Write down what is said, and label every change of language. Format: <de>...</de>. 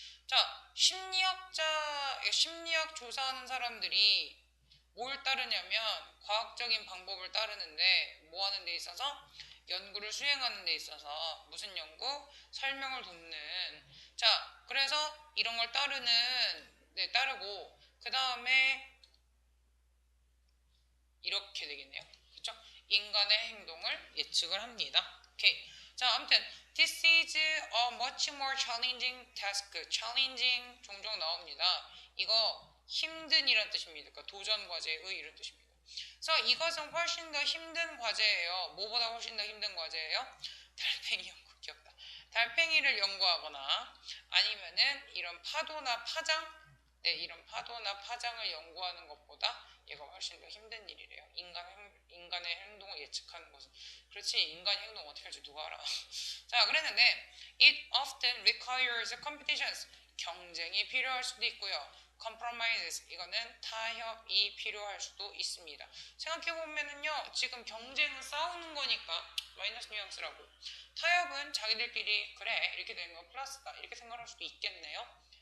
<ko>자, 심리학 조사하는 사람들이 뭘 따르냐면 과학적인 방법을 따르는데 뭐 하는 데 있어서 연구를 수행하는 데 있어서 무슨 연구? 설명을 돕는. 자, 그래서 이런 걸 따르고 그 다음에 이렇게 되겠네요. 그렇죠? 인간의 행동을 예측을 합니다. 오케이. 자, 아무튼</ko> <en>this is a much more challenging task.</en> <ko>challenging 종종 나옵니다. 이거 힘든이란 뜻입니다. 그러니까 도전 과제의 이런 뜻입니다. 그래서 이것은 훨씬 더 힘든 과제예요. 뭐보다 훨씬 더 힘든 과제예요? 달팽이 연구 귀엽다. 달팽이를 연구하거나 아니면은 이런 파도나 파장, 네, 이런 파도나 파장을 연구하는 것보다 얘가 훨씬 더 힘든 일이래요. 인간의 행동을 예측하는 것은. 그렇지, 인간의 행동 어떻게 할지 누가 알아. 자, 그랬는데</ko> <en>it often requires competitions.</en> <ko>경쟁이 필요할 수도 있고요.</ko> <en>compromises.</en> <ko>이거는 타협이 필요할 수도 있습니다. 생각해보면은요, 지금 경쟁은 싸우는 거니까 마이너스 뉘앙스라고. 타협은 자기들끼리 그래 이렇게 되는 건 플러스다 이렇게 생각할 수도 있겠네요.</ko>